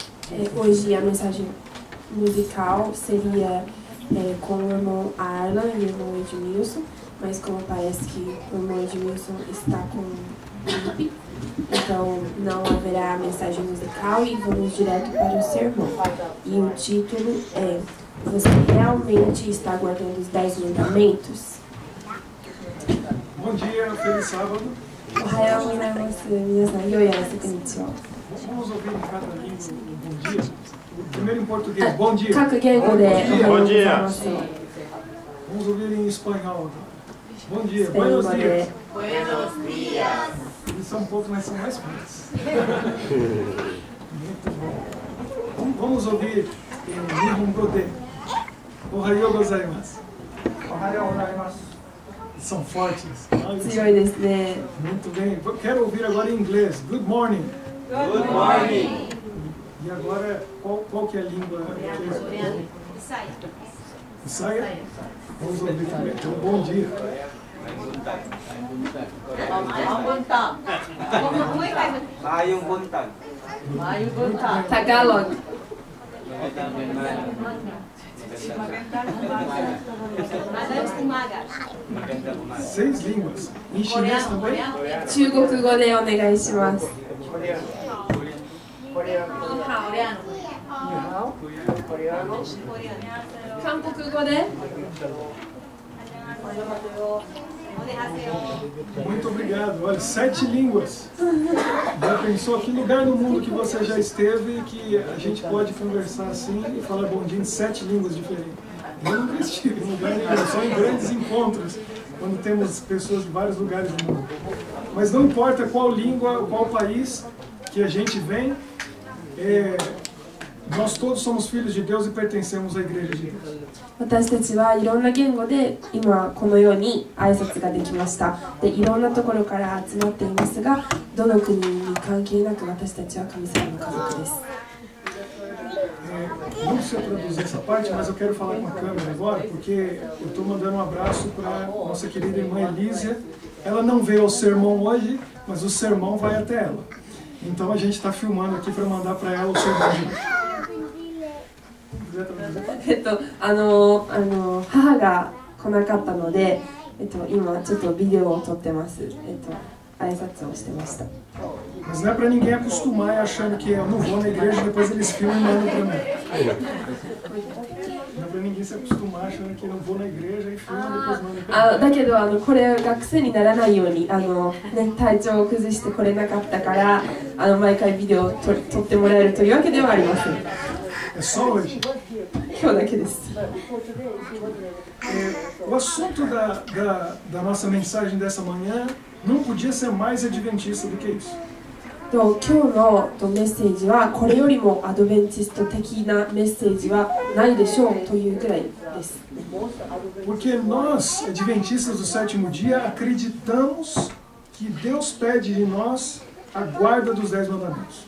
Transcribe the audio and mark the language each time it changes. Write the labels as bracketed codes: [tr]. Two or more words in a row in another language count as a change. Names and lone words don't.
[pt] Hoje a mensagem musical seria com o irmão Arlan e o irmão Edmilson, mas como parece que o irmão Edmilson está com gripe, então não haverá mensagem musical e vamos direto para o sermão. E o título é: Você realmente está guardando os 10 mandamentos? Bom dia, feliz sábado. [ja] おはようございます。皆さん、よいあらせ、こんにちは. [pt] Vamos ouvir em cada língua o bom dia. Primeiro em português, bom dia. [ja] 各言語でおはようございます. [pt] Vamos ouvir em espanhol agora. Bom dia, Espanhol [es] buenos dias. Buenos días. [pt] Eles são um pouco, mas são mais curtos. Muito bom. Vamos ouvir em [ja] 日本語でおはようございます. おはようございます. [pt] São fortes. [ja] 強いですね. [pt] Muito bem. Quero ouvir agora em inglês. [en] Good morning. Good morning. [pt] E agora, qual que é a língua? Isaia? Vamos ouvir também. Então, bom dia. [ceb] Mayong buntag. [pt] Tagalog. Seis línguas. Em chinês também? [ja] 中国語でお願いします。韓国語で [pt] Muito obrigado. Olha, 7 línguas. Já pensou que lugar no mundo que você já esteve que a gente pode conversar assim e falar bom dia em 7 línguas diferentes? Eu nunca estive em lugar nenhum, só em grandes encontros, quando temos pessoas de vários lugares do mundo. Mas não importa qual língua, qual país que a gente vem, nós todos somos filhos de Deus e pertencemos à Igreja de Deus. [ja] 私たちはいろんな言語で今このように挨拶ができました。で、いろんなところから集まっていますが、どの国に関係なく私たちは神様の家族です。 [pt] Não precisa traduzir essa parte, mas eu quero falar com a câmera agora, porque eu estou mandando um abraço para nossa querida irmã Elísia. Ela não veio ao sermão hoje, mas o sermão vai até ela. Então a gente está filmando aqui para mandar para ela o sermão de hoje. [ja] 母が来なかったので、今ちょっとビデオを撮ってます。挨拶をしてました。 [pt] Mas não é para ninguém acostumar achando que eu não vou na igreja e depois eles filmam e mandam para mim. Não é para ninguém se acostumar achando que eu não vou na igreja e filmam e depois mandam para mim. [ja] だけどこれが癖にならないように体調を崩して来れなかったから毎回ビデオを撮ってもらえるというわけではありません。 [pt] É só hoje. [ja] 今日だけです。 [pt] O assunto da nossa mensagem dessa manhã não podia ser mais adventista do que isso. [ja] 今日のメッセージはこれよりもアドベンチスト的なメッセージはないでしょうというくらいです。 [pt] Porque nós, adventistas do sétimo dia, acreditamos que Deus pede de nós a guarda dos 10 mandamentos.